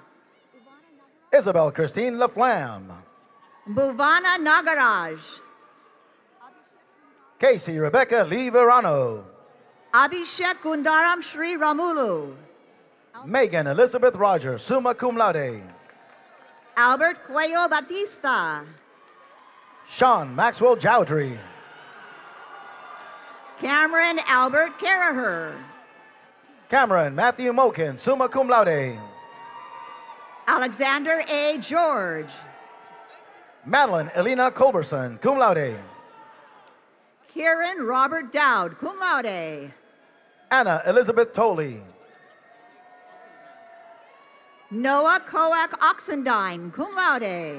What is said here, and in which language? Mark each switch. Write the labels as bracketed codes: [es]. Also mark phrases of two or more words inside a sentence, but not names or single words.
[en] Isabel Christine Laflamme. Bhuvana Nagaraj. Casey Rebecca Lee Verano. Abhishek Gundaram Sri Ramulu. Megan Elizabeth Rogers, [la] summa cum laude. [en] Albert Cleo Batista. Sean Maxwell Jowdry. Cameron Albert Caraher. Cameron Matthew Mokin, [la] summa cum laude. [en] Alexander A. George. Madeline Elena Culberson, [la] cum laude. [en] Kieran Robert Dowd, [la] cum laude. [en] Anna Elizabeth Tolley. Noah Coac Oxendine, [la] cum laude.